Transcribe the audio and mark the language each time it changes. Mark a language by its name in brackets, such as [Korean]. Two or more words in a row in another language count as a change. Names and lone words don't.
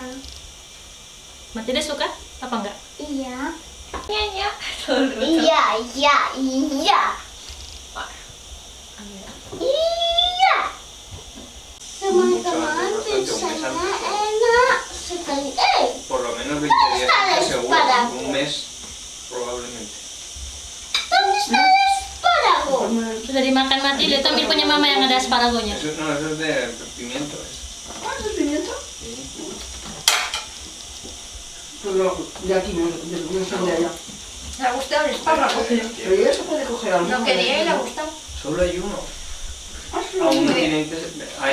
[Indonesian] Matilda suka apa enggak? Iya. Iya. Iya, iya, iya. Iya. Teman-teman, pizzanya enak sekali. [Spanish] Por lo menos 20 días seguro, un mes probablemente. ¿Dónde está el espárrago? [Indonesian] Sudah dimakan Matilda, itu ambil punya mama yang ada asparagonya. [Spanish] Eso no, eso es de pimiento. ¿Ah, es pimiento? Sí. Pero de aquí, no son de allá. Le ha gustado el espárrago. Pero ya se puede coger algo. Lo quería y le ha gustado. Solo hay uno. Ah, sí, Aún no sí. tienen que hay